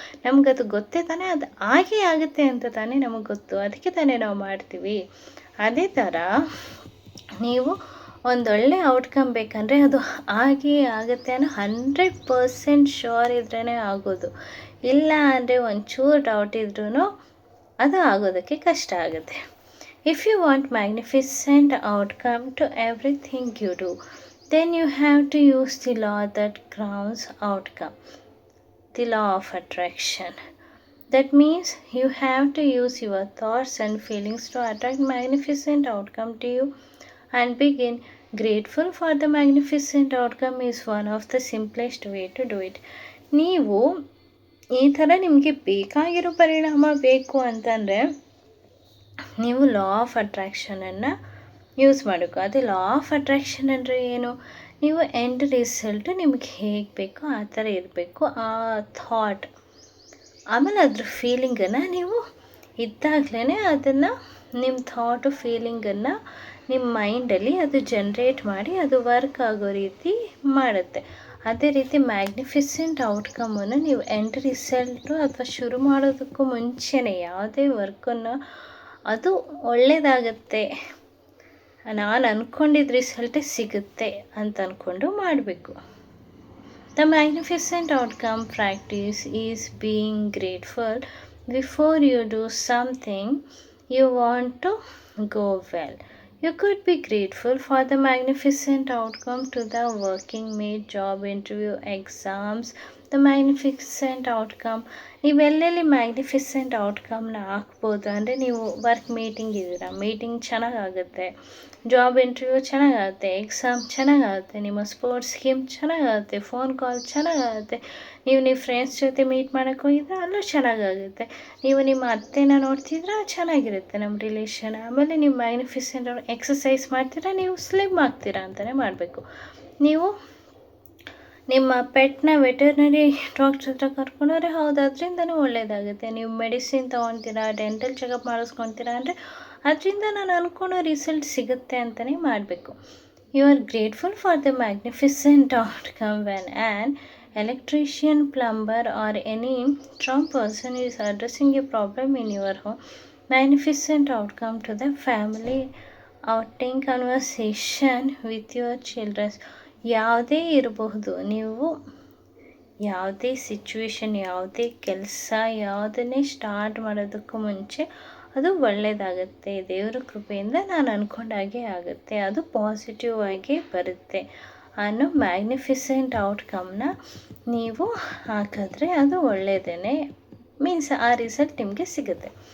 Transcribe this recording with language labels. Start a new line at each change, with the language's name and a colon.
Kannada: ನಮಗದು ಗೊತ್ತೇ ತಾನೇ, ಅದು ಹಾಗೇ ಆಗುತ್ತೆ ಅಂತ ತಾನೇ ನಮಗೆ ಗೊತ್ತು, ಅದಕ್ಕೆ ತಾನೇ ನಾವು ಮಾಡ್ತೀವಿ. ಅದೇ ಥರ ನೀವು ಒಂದೊಳ್ಳೆ ಔಟ್ಕಮ್ ಬೇಕಂದರೆ ಅದು ಹಾಗೇ ಆಗುತ್ತೆ ಅನ್ನೋ 100% ಶ್ಯೂರ್ ಇದ್ರೇ ಆಗೋದು. ಇಲ್ಲ ಅಂದರೆ ಒಂಚೂರು ಡೌಟ್ ಇದ್ರೂ ಅದು ಆಗೋದಕ್ಕೆ ಕಷ್ಟ ಆಗುತ್ತೆ.
English: If you want magnificent outcome to everything you do, then you have to use the law that grounds outcome, the law of attraction. That means you have to use your thoughts and feelings to attract magnificent outcome to you and begin grateful for the magnificent outcome is one of the simplest way to do it.
Kannada: ನೀವು ಈ ಥರ ನಿಮಗೆ ಬೇಕಾಗಿರೋ ಪರಿಣಾಮ ಬೇಕು ಅಂತಂದರೆ ನೀವು law of ಅಟ್ರಾಕ್ಷನನ್ನು use ಮಾಡಬೇಕು. ಅದು ಲಾ ಆಫ್ ಅಟ್ರಾಕ್ಷನ್ ಅಂದರೆ ಏನು? ನೀವು ಎಂಡ್ ರಿಸಲ್ಟು ನಿಮಗೆ ಹೇಗೆ ಬೇಕೋ ಆ ಥರ ಇರಬೇಕು. ಆ ಥಾಟ್ ಆಮೇಲೆ ಅದ್ರ ಫೀಲಿಂಗನ್ನು ನೀವು ಇದ್ದಾಗಲೇ ಅದನ್ನು ನಿಮ್ಮ ಥಾಟು ಫೀಲಿಂಗನ್ನು ನಿಮ್ಮ ಮೈಂಡಲ್ಲಿ ಅದು ಜನ್ರೇಟ್ ಮಾಡಿ ಅದು ವರ್ಕ್ ಆಗೋ ರೀತಿ ಮಾಡುತ್ತೆ. ಅದೇ ರೀತಿ ಮ್ಯಾಗ್ನಿಫಿಸೆಂಟ್ ಔಟ್ಕಮನ್ನು ನೀವು ಎಂಡ್ ರಿಸಲ್ಟು ಅಥವಾ ಶುರು ಮಾಡೋದಕ್ಕೂ ಮುಂಚೆನೇ ಯಾವುದೇ ವರ್ಕನ್ನು ಅದು ಒಳ್ಳೆಯದಾಗತ್ತೆ, ನಾನು ಅಂದ್ಕೊಂಡಿದ್ದ ರಿಸಲ್ಟೇ ಸಿಗುತ್ತೆ ಅಂತ ಅಂದ್ಕೊಂಡು ಮಾಡಬೇಕು.
English: The magnificent outcome practice is being grateful before you do something you want to go well. You could be grateful for the magnificent outcome to the working made job interview exams. The magnificent outcome
Kannada: ನೀವೆಲ್ಲೆಲ್ಲಿ magnificent ಔಟ್ಕಮ್ನ ಹಾಕ್ಬೋದು ಅಂದರೆ, ನೀವು work meeting ಇದ್ದೀರಾ, meeting ಚೆನ್ನಾಗಾಗುತ್ತೆ, job interview ಚೆನ್ನಾಗಾಗುತ್ತೆ, exam ಚೆನ್ನಾಗಾಗುತ್ತೆ, ನಿಮ್ಮ sports game ಚೆನ್ನಾಗಾಗುತ್ತೆ, phone call ಚೆನ್ನಾಗಾಗುತ್ತೆ, ನೀವು ಫ್ರೆಂಡ್ಸ್ ಜೊತೆ ಮೀಟ್ ಮಾಡೋಕ್ಕೆ ಹೋಗಿದ್ರೆ ಅಲ್ಲೂ ಚೆನ್ನಾಗಾಗುತ್ತೆ, ನೀವು ನಿಮ್ಮ ಅತ್ತೆನ ನೋಡ್ತಿದ್ರೆ ಚೆನ್ನಾಗಿರುತ್ತೆ ನಮ್ಮ ರಿಲೇಷನ್. ಆಮೇಲೆ ನೀವು ಮ್ಯಾಗ್ನಿಫಿಸೆಂಟ್ ಎಕ್ಸಸೈಸ್ ಮಾಡ್ತೀರಾ, ನೀವು ಸ್ಲಿಮ್ ಆಗ್ತೀರಾ ಅಂತಲೇ ಮಾಡಬೇಕು. ನೀವು ನಿಮ್ಮ ಪೆಟ್ನ ವೆಟರ್ನರಿ ಡಾಕ್ಟ್ರ್ ಹತ್ರ ಕರ್ಕೊಂಡೋದ್ರೆ ಹೌದು ಅದರಿಂದನೂ ಒಳ್ಳೆಯದಾಗುತ್ತೆ. ನೀವು ಮೆಡಿಸಿನ್ ತೊಗೊತೀರಾ, ಡೆಂಟಲ್ ಚೆಕಪ್ ಮಾಡಿಸ್ಕೊತೀರಾ ಅಂದರೆ ಅದರಿಂದ ನಾನು ಅಂದ್ಕೊಳ್ಳೋ ರಿಸಲ್ಟ್ ಸಿಗುತ್ತೆ ಅಂತಲೇ ಮಾಡಬೇಕು.
English: You are grateful for the magnificent outcome when an electrician, plumber or any strong person is addressing a problem in your home. Magnificent outcome to the family outing, conversation with your children.
Kannada: ಯಾವುದೇ ಇರಬಹುದು, ನೀವು ಯಾವುದೇ situation, ಯಾವುದೇ ಕೆಲಸ, ಯಾವುದನ್ನೇ start ಮಾಡೋದಕ್ಕೂ ಮುಂಚೆ ಅದು ಒಳ್ಳೆಯದಾಗತ್ತೆ, ದೇವರ ಕೃಪೆಯಿಂದ ನಾನು ಅಂದ್ಕೊಂಡಾಗೆ ಆಗುತ್ತೆ, ಅದು ಪಾಸಿಟಿವ್ ಆಗಿ ಬರುತ್ತೆ ಅನ್ನೋ ಮ್ಯಾಗ್ನಿಫಿಸೆಂಟ್ ಔಟ್ಕಮ್ನ ನೀವು ಹಾಕಿದ್ರೆ ಅದು ಒಳ್ಳೆಯದೇ, ಮೀನ್ಸ್ ಆ ರಿಸಲ್ಟ್ ನಿಮಗೆ ಸಿಗುತ್ತೆ.